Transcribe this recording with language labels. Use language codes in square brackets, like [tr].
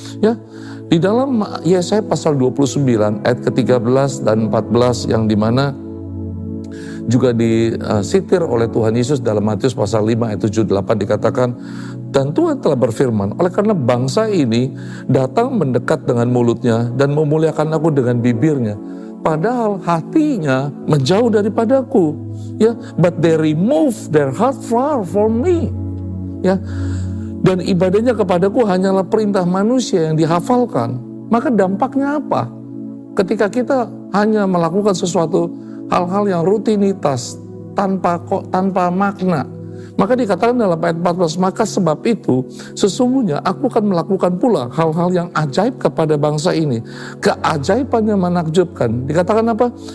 [id] Ya, di dalam Yesaya pasal 29 ayat ke-13 dan 14 yang dimana juga disitir oleh Tuhan Yesus dalam Matius pasal 5 ayat 7-8 dikatakan, dan Tuhan telah berfirman, oleh karena bangsa ini datang mendekat dengan mulutnya dan memuliakan aku dengan bibirnya, padahal hatinya menjauh daripadaku. [en] Ya, but they remove their heart far from me. [id] Ya, dan ibadahnya kepadaku hanyalah perintah manusia yang dihafalkan. Maka dampaknya apa? Ketika kita hanya melakukan sesuatu hal-hal yang rutinitas tanpa makna, maka dikatakan dalam ayat 14, maka sebab itu sesungguhnya aku akan melakukan pula hal-hal yang ajaib kepada bangsa ini, keajaibannya menakjubkan. Dikatakan apa?